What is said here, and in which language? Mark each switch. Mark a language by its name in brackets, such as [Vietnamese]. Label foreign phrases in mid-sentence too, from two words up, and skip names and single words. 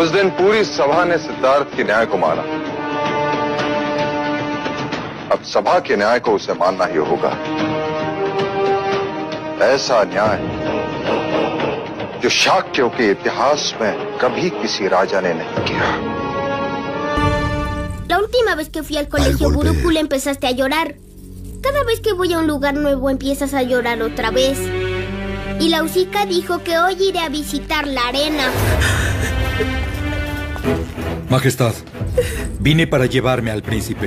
[Hindi] उस दिन पूरी सभा ने सिद्धार्थ के न्याय को माना। अब सभा के न्याय को उसे मानना ही होगा। ऐसा न्याय जो शाक्यों के इतिहास में कभी किसी राजा ने नहीं किया। [Spanish] La última vez que fui al colegio Gurukul empezaste a llorar. Cada vez que voy a un lugar nuevo empiezas a llorar otra vez. Y la Usika dijo que hoy iré a visitar la arena. Majestad, vine para llevarme al príncipe.